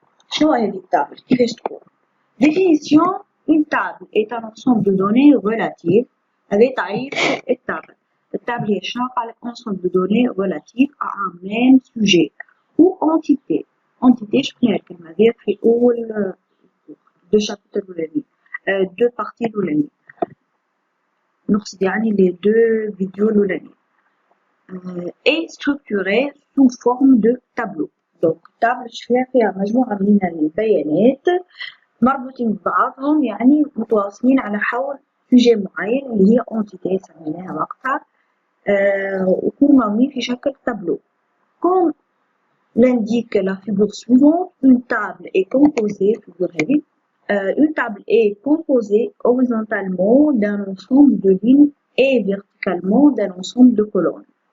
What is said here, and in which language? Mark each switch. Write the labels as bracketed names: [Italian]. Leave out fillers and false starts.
[Arabic] شنو هذه التابل؟ كيفاش تكون؟ Définition. [French] Une table est un ensemble de données relatives. [Arabic] هذا تعريف التابل. التابل هي شنو قالك [French] ensemble de données relatives à un même sujet ou entité. [Arabic] Entité شفنا الكلمة هذه في أول دو شابتر الأولانيين دو بارتي الأولانيين. نقصد يعني les deux فيديو الأولانيين. [French] est structurée sous forme de tableau. [Arabic] Donc, table فيها مجموعة من البيانات مربوطين ببعضهم يعني متواصلين على حول سوجي معين اللي هي entité سميناها وقتها ويكونوا معمولين في شكل tableau. [French] Comme l'indique la figure suivante, une table est composée, une table est composée horizontalement d'un ensemble de lignes et verticalement d'un ensemble de colonnes.